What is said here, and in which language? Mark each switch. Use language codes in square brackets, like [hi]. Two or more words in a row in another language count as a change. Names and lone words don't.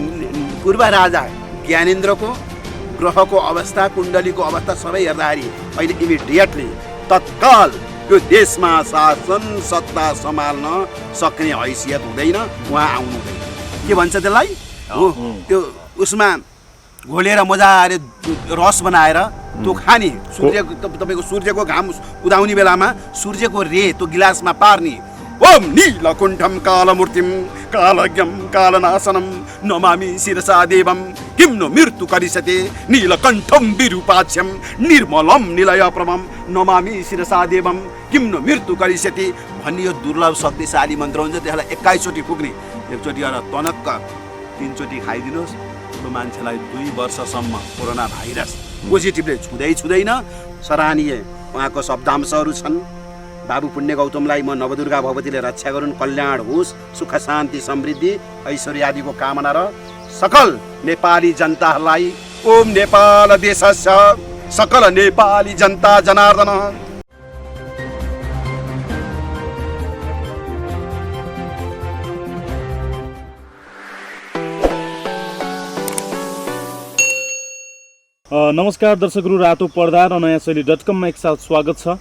[ne] पूर्व राजा ज्ञानेन्द्रको ग्रहको अवस्था कुण्डलीको अवस्था सबै हेर्दाखेरि अहिले इमिडिएटली तत्काल यो देशमा शासन सत्ता सम्हाल्न सक्ने हैसियत हुँदैन, उहाँ आउनु हुँदैन। के भन्छ त्यसलाई हो त्यो उसमा घोलेर मजाले रस बनाएर त्यो खाने, सूर्यको तपाईँको सूर्यको घाम उदाउने बेलामा सूर्यको रे त्यो गिलासमा पार्ने। [sa] ओम नीलकुण्ठम कालमूर्तिम कालज्ञम कालनाशनम नमामि शिरसा देवम किं नो मृत्यु करिष्यते नीलकण्ठम विरूपाक्ष्यम निर्मलम निलयप्रभम नमामि शिरसा देवम किं नो मृत्यु करिष्यते [ne] भन्ने यो दुर्लभ शक्तिशाली मन्त्र हुन्छ। त्यसलाई 21 चोटि पुग्ने, एकचोटि गरेर तनक्क 3 चोटि खाइदिनुहोस्। त्यो मान्छेलाई 2 वर्षसम्म [en] corona virus [ne] पोजिटिभले छुँदैन। सराहनीय उहाँको शब्दांशहरू छन्। बाबु पुण्य गौतमलाई म नवदुर्गा भगवतीले रक्षा गरून्, कल्याण होस्, सुख शान्ति समृद्धि ऐश्वर्य आदिको कामना र सकल नेपाली जनताहरूलाई [sa] ओम नेपाल देशस्य [ne] सकल नेपाली जनता जनार्दन। नमस्कार दर्शकहरू, रातो पर्दा र नयाँ शैली .com एकसाथ स्वागत छ।